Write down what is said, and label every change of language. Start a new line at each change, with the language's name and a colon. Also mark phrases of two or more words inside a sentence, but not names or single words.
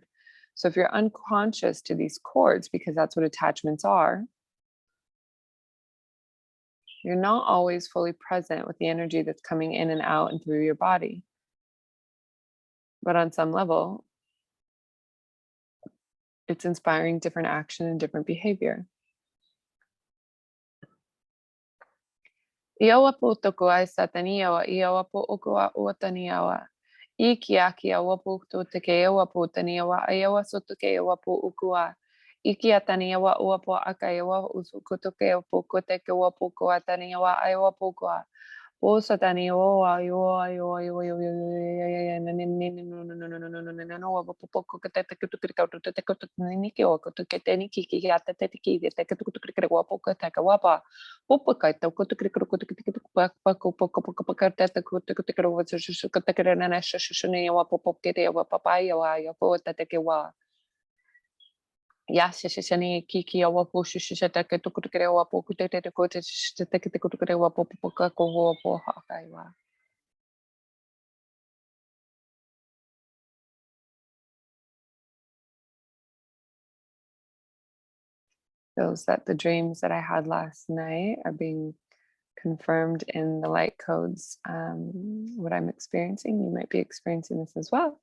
English: So if you're unconscious to these cords, because that's what attachments are, you're not always fully present with the energy that's coming in and out and through your body. But on some level, it's inspiring different action and different behavior. Iawa po toko ai sataniawa, iawa po okua uataniawa. Iki aki awa po to teke awa po taniawa, ayawa so toke awa po ukua. Iki ataniawa ua po akayawa usuko toke po koteke awa po koa taniawa, ayawa po koa. Po sataniawa, ayo ayo ayo ayo ayo ayo no no no no no no no no no no no po po ko te te to te to te ko te ni ki o ko te te ni ki ki ya te te ki te te to te ko po ko te ka wa pa. Pupukai tau ko tukri ko tukri pa ko po ko ko ka te ko te ko wa su ko te ka na na shu ne wa po po ke te wa papai wa ya ko te ke wa ya se ni ki wa po shu te ke to ko te wa po ko te ko te te ko te wa po po ka ko wa po ha kai wa. Feels that the dreams that I had last night are being confirmed in the light codes. What I'm experiencing, you might be experiencing this as well.